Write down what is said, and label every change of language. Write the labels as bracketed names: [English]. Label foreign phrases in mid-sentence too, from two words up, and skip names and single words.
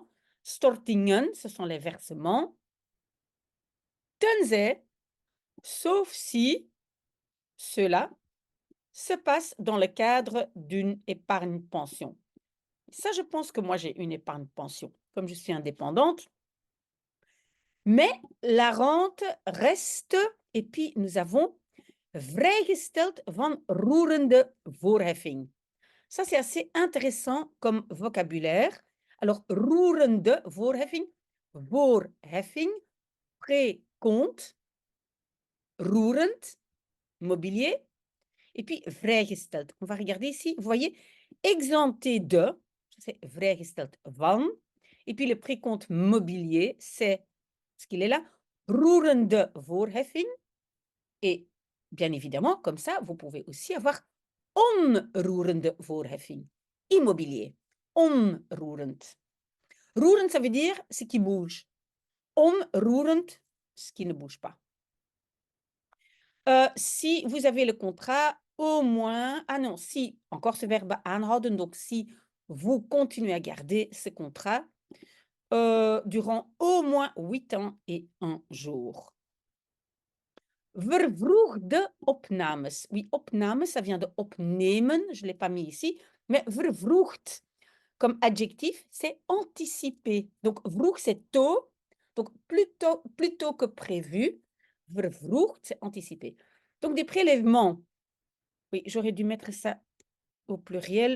[French] Stortingen, ce sont les versements. Tenzij, sauf si cela se passe dans le cadre d'une épargne pension. Ça, je pense que moi, j'ai une épargne pension, comme je suis indépendante. Mais la rente reste, et puis nous avons [Dutch] vrijgesteld van roerende voorheffing. [French] Ça, c'est assez intéressant comme vocabulaire. Alors, [Dutch] roerende voorheffing, [French] voorheffing, précompte, roerend, mobilier, et puis vrijgesteld. On va regarder ici, vous voyez, exempté de, c'est [Dutch] vrijgesteld van, [French] et puis le précompte mobilier, c'est ce qu'il est là, [Dutch] roerende voorheffing, [French] et bien évidemment, comme ça, vous pouvez aussi avoir [Dutch] onroerende voorheffing. [French] Immobilier. Onroerend. Roerend, ça veut dire ce qui bouge. Onroerend, ce qui ne bouge pas. Si vous avez le contrat, au moins... Ah non, si, encore ce verbe aanhouden, donc si vous continuez à garder ce contrat durant au moins 8 ans et 1 jour. [Dutch] Vervroegde opnames. [French] Oui, opnames, ça vient de opnemen, je ne l'ai pas mis ici, mais vervroegd, comme adjectif, c'est anticiper. Donc, vroeg, c'est tôt, donc plus tôt que prévu. Vervroegd, c'est anticiper. Donc, des prélèvements. Oui, j'aurais dû mettre ça au pluriel.